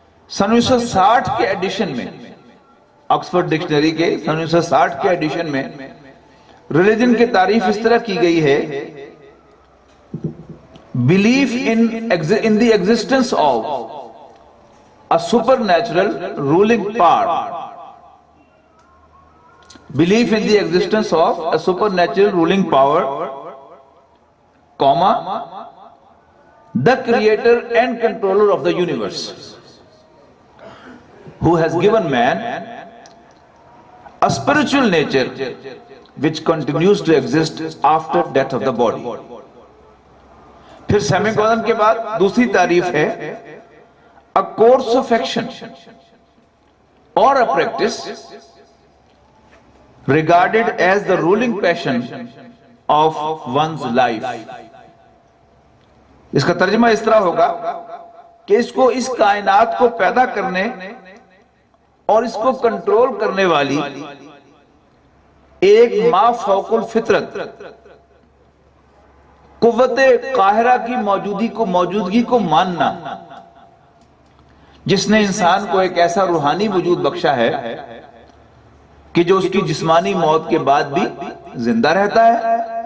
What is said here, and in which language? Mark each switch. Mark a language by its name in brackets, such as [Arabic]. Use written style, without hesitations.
[Urdu] سن 1960 کے ایڈیشن میں، Oxford dictionary کے سن 1960 کے ایڈیشن میں ریلیجن کی تعریف اس طرح کی گئی ہے: [English] belief in the existence of a supernatural ruling power. Belief in the existence of a supernatural ruling power, comma, the creator and controller of the universe, who has given man a spiritual nature which continues to exist after death of the body. [Urdu] پھر semi colon کے بعد دوسری تعریف ہے [English] a course of action or a practice regarded as the ruling passion of one's life. [Urdu] اس کا ترجمہ اس طرح ہوگا کہ اس کو اس کائنات کو پیدا کرنے اور اس کو کنٹرول کرنے والی ایک ما فوق الفطرت قوت قاہرہ کی موجودگی کو ماننا، جس نے انسان کو ایک ایسا روحانی وجود بخشا ہے کہ جو اس کی جسمانی موت کے بعد بھی زندہ رہتا ہے،